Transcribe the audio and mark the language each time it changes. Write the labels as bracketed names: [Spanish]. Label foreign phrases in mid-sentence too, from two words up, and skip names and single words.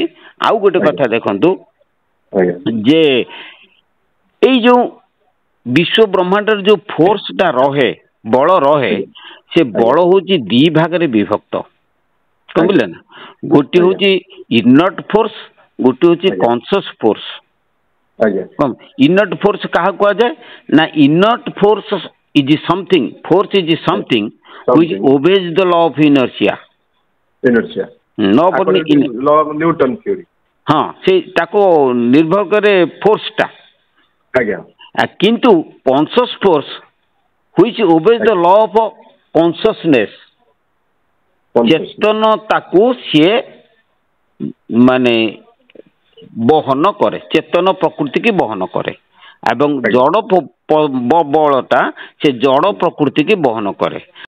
[Odia] ଆଉ ଗୋଟେ କଥା ଦେଖନ୍ତୁ ଯେ ଏଇ ଯୋଉ ବିଶ୍ୱ ବ୍ରହ୍ମାଣ୍ଡର ଯୋଉ ଫୋର୍ସଟା ରହେ ବଳ ରହେ ସେ ବଳ ହଉଛି ଦି ଭାଗରେ ବିଭକ୍ତ ବୁଝିଲେ ନା। ଗୋଟିଏ ହଉଛି [English] inert force [Odia] ଗୋଟିଏ ହଉଛି [English] conscious force. inert force [Odia] କାହା କୁହାଯାଏ ନା [English] inert force is something force is something which obeys the law of inertia। [Odia] ହଁ ସେ ତାକୁ ନିର୍ଭର କରେ ଫୋର୍ସଟା କିନ୍ତୁ [English] conscious force which obeys the law of consciousness [Odia] ଚେତନତାକୁ ସିଏ ମାନେ ବହନ କରେ ଚେତନ ପ୍ରକୃତି କି ବହନ କରେ ଏବଂ ଜଡ଼ ବଳଟା ସେ ଜଡ଼ ପ୍ରକୃତି କି ବହନ କରେ।